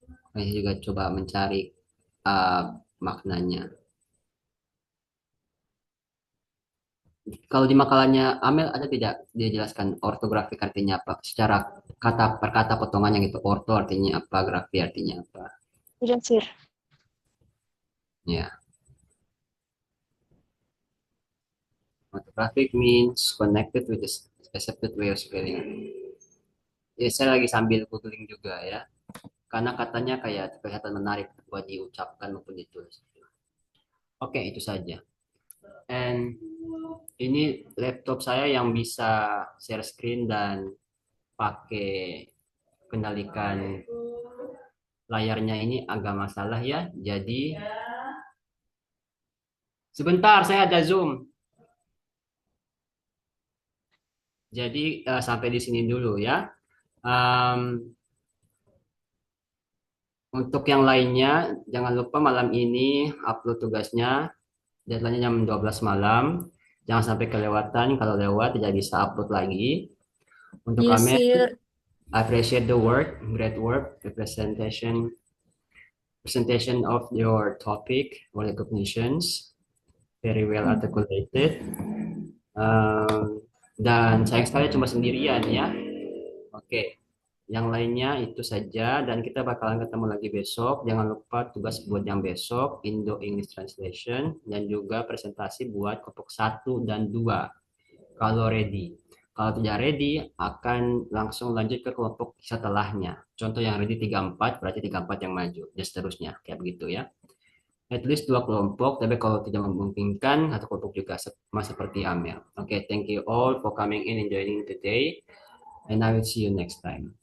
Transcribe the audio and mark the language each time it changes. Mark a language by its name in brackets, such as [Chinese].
[Indonesian] Saya juga coba mencari uh, maknanya. Kalau di makalahnya Amel ada tidak dia jelaskan ortografik artinya apa? Secara kata per kata potongannya gitu. Orto artinya apa, grafi artinya apa. sudah, Sir. Ya, [English] orthographic means connected with the accepted way of spelling. [Indonesian] Ya, saya lagi sambil googling juga ya. Karena katanya kayak kelihatan menarik buat diucapkan maupun ditulis. Oke, itu saja. And ini laptop saya yang bisa share screen dan pakai kendalikan layarnya ini agak masalah ya. Jadi sebentar saya ada Zoom. Jadi sampai di sini dulu ya. Um, untuk yang lainnya jangan lupa malam ini upload tugasnya. Deadline-nya jam 12 malam. Jangan sampai kelewatan. Kalau lewat tidak bisa upload lagi. Untuk Iya, kami [English] Sir. appreciate the work, great work, the presentation of your topic or recognitions, very well articulated. [Indonesian] Dan sayang sekali cuma sendirian ya. Oke, yang lainnya itu saja dan kita bakalan ketemu lagi besok. Jangan lupa tugas buat yang besok, Indo English Translation dan juga presentasi buat kelompok 1 dan 2 kalau ready. Kalau tidak ready, akan langsung lanjut ke kelompok setelahnya. Contoh yang ready 34 berarti 34 yang maju, dan seterusnya. Kayak begitu ya. [English] At least [Indonesian] 2 kelompok, tapi kalau tidak memungkinkan, satu kelompok juga sama seperti Amel. Oke, [English] thank you all for coming in and joining today. And I will see you next time.